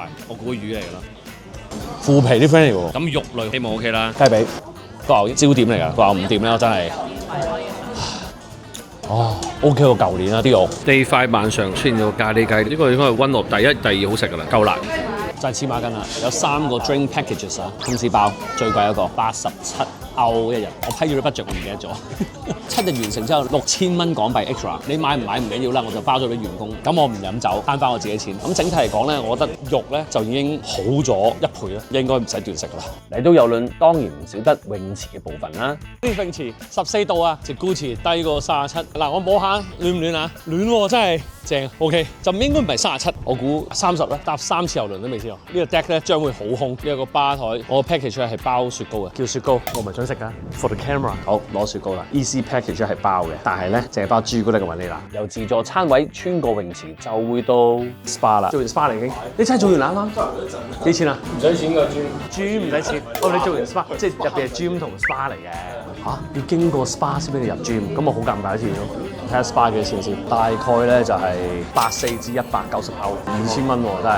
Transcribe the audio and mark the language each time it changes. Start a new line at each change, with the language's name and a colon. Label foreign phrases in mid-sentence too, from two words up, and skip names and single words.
Cantonese: 我估魚嚟㗎啦。腐皮啲 friend 嚟喎。咁肉類希望 OK 啦。雞髀個牛焦點嚟㗎，個牛唔掂咧，我真係。哦 ，OK 過舊年啦啲肉。Day 5晚上出現咗咖喱雞，呢個應該係溫樂第1、第2好食㗎啦，夠辣。就係黐孖筋啦，有3個
English: drink packages
Cantonese: 啊，公司包最貴一個87歐一日，我批咗啲 budget 我唔記得咗。7日完成之後6000蚊港幣 extra， 你買唔買唔緊要啦，我就包咗俾員工。咁我唔飲酒，慳翻我自己錢。咁整體嚟講咧，我覺得肉咧就已經好咗1倍啦，應該唔使斷食噶啦。嚟到郵輪當然唔少得泳池嘅部分啦。呢泳池14度啊，直高池低過37。嗱，我摸下暖唔暖啊？暖喎，真係正。OK， 就應該唔係37，我估30啦。搭3次郵輪都未試過。呢個 deck 咧將會好空，呢個吧台我個 package 係包雪糕嘅，叫雪糕，我唔係想食㗎。
English: For the camera，
Cantonese: 好攞雪糕啦。
English: Easy package
Cantonese: 係包嘅，但係咧淨係包朱古力嘅雲尼拿。由自助餐位穿過泳池就會到 SPA 啦，做完 SPA 嚟已經。你真係做完啦啱啱？幾錢啊？唔使錢㗎，gym 唔使錢。哦，你做完 SPA，即係入邊係 gym 同 SPA 嚟嘅。嚇，要經過 SPA 先俾你入 gym，咁我好尷尬一次咯。睇下 SPA 幾多錢先，大概咧就係84至190歐，2000蚊喎真係。